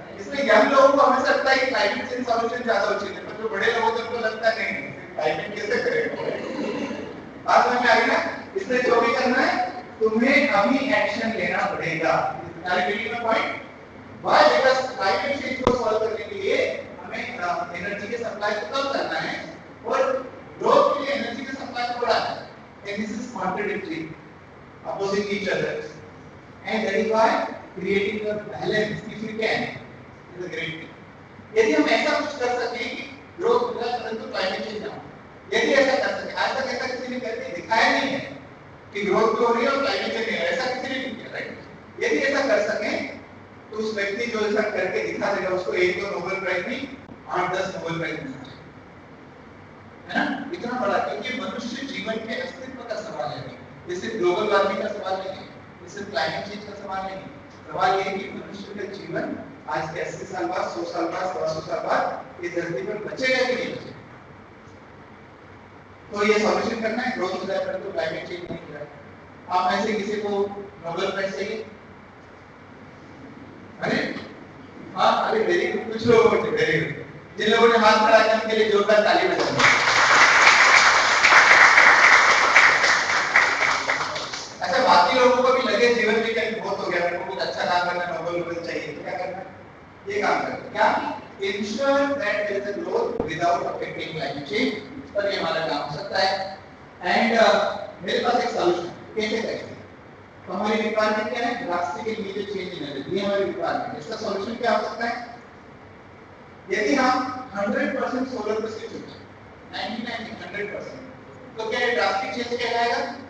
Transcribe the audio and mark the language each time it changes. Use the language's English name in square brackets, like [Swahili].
[Hindi] इसमें यंग लोगों को हमेशा लगता है कि क्लाइमेट चेंज सॉल्यूशन ज्यादा उचित है, पर जो बड़े लोगों को उनको लगता नहीं क्लाइमेट कैसे करेंगे। बात समझ में आ गई ना? इसलिए जो भी करना है तुम्हें अभी एक्शन लेना पड़ेगा। [English] point why, because [Hindi] climate change को सॉल्व करने के लिए हमें एनर्जी के सप्लाई को कम करना है और ग्रोथ के लिए एनर्जी के सप्लाई को बढ़ाना है। [English] and this is contradictory, [Hindi] opposing each other, [English] and that is why creating a balance if you can is a great thing. [Hindi] यदि हम ऐसा कुछ कर सकें कि ग्रोथ होगा परंतु क्लाइमेट चेंज ना हो, यदि ऐसा कर सके, आज तक ऐसा किसी ने करके दिखाया नहीं है कि ग्रोथ भी हो रही है और क्लाइमेट चेंज नहीं हो रहा, ऐसा किसी ने नहीं किया, राइट? यदि ऐसा कर सकें तो उस व्यक्ति जो ऐसा करके दिखा देगा उसको एक तो नोबेल प्राइज नहीं 8-10 नोबेल प्राइज मिलना चाहिए, है ना? इतना बड़ा, क्योंकि मनुष्य जीवन के अस्तित्व का सवाल है, जैसे ग्लोबल वार्मिंग का सवाल नहीं है, जैसे क्लाइमेट चेंज का सवाल नहीं है। सवाल ये है कि मनुष्य का जीवन आज के 80 साल बाद, 100 साल बाद, 150 साल बाद इस धरती पर बचेगा कि नहीं बचेगा? तो ये सॉल्यूशन करना है, ग्रोथ हो जाए परंतु क्लाइमेट चेंज नहीं हो रहा है। आप में से किसी को नोबेल प्राइज चाहिए? अरे हाँ, अरे [English] very good, [Hindi] कुछ लोगों को वेरी गुड। जिन लोगों ने हाथ खड़ा किया उनके लिए जोरदार ताली बजाइए। अच्छा, बाकी लोगों को भी लगे जीवन में कहीं बहुत हो गया, मेरे को कुछ अच्छा काम करना, नोबेल चाहिए, तो क्या करना? ये काम करना, क्या? [English] Ensure that there is a growth without affecting climate change, [Hindi] पर ये हमारा काम हो सकता है। एंड मेरे पास एक सॉल्यूशन, कैसे करेंगे? तो हमारी रिक्वायरमेंट क्या है? [English] drastic immediate change in energy, [Hindi] ये हमारी रिक्वायरमेंट। इसका सॉल्यूशन क्या हो सकता है? यदि हम 100% सोलर पर स्विच हो जाए, 99 100%, तो क्या ये ड्रास्टिक चेंज कहलाएगा?